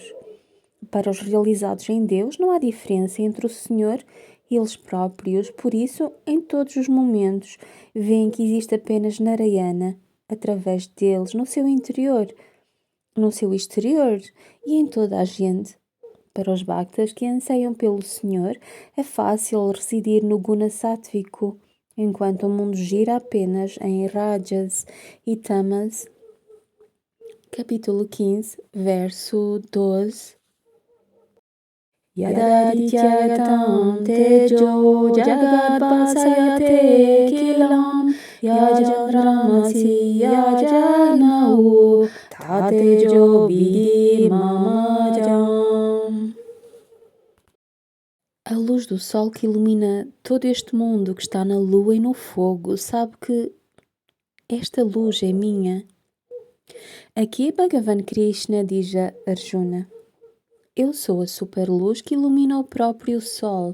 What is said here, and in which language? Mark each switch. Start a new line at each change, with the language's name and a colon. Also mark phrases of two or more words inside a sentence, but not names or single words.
Portuguese: Para os realizados em Deus não há diferença entre o Senhor e eles próprios, por isso, em todos os momentos, veem que existe apenas Narayana, através deles, no seu interior, no seu exterior e em toda a gente. Para os bhaktas que anseiam pelo Senhor, é fácil residir no guna sátvico, enquanto o mundo gira apenas em Rajas e Tamas. Capítulo 15, verso 12.
Sanskrit: यदादित्यगतं तेजो जगद् भासयतेऽखिलम् यच्चन्द्रमसि यच्चाग्नौ तत्तेजो विद्धि मामकम्.
Portuguese: A luz do sol que ilumina todo este mundo que está na lua e no fogo, sabe que esta luz é minha. Aqui Bhagavan Krishna diz a Arjuna: eu sou a superluz que ilumina o próprio sol.